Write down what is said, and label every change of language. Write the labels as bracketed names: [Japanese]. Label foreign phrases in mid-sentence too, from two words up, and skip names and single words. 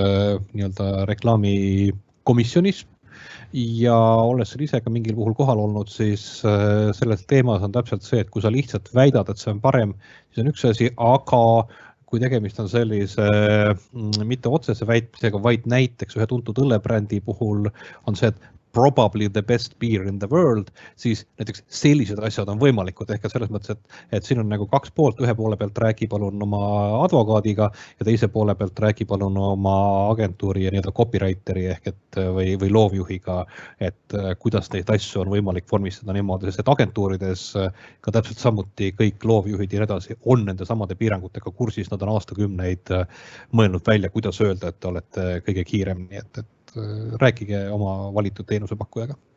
[Estonian] reklaamikomisjonis ja olles ise ka mingil puhul kohal olnud, siis selles teemas on täpselt see, et kui sa lihtsalt väidad, et see on parem, siis on üks asi, aga kui tegemist on sellise mitte otsese väitmisega, vaid näiteks ühe tuntud õllebrändi puhul on see, et [English] probably the best beer in the world, [Estonian] siis näiteks sellised asjad on võimalikud. Ehk selles mõttes, et siin on nagu kaks poolt, ühe poole pealt räägi palun oma advokaadiga ja teise poole pealt räägi palun oma agentuuri ja copywriteri ehk või loovjuhiga, et kuidas neid asju on võimalik vormistada niimoodi, sest et agentuurides ka täpselt samuti kõik loovjuhid ja edasi on nende samade piirangutega kursis, nad on aastakümneid mõelnud välja, kuidas öelda, et te olete kõige kiirem, nii et rääkige oma valitud teenusepakkujaga.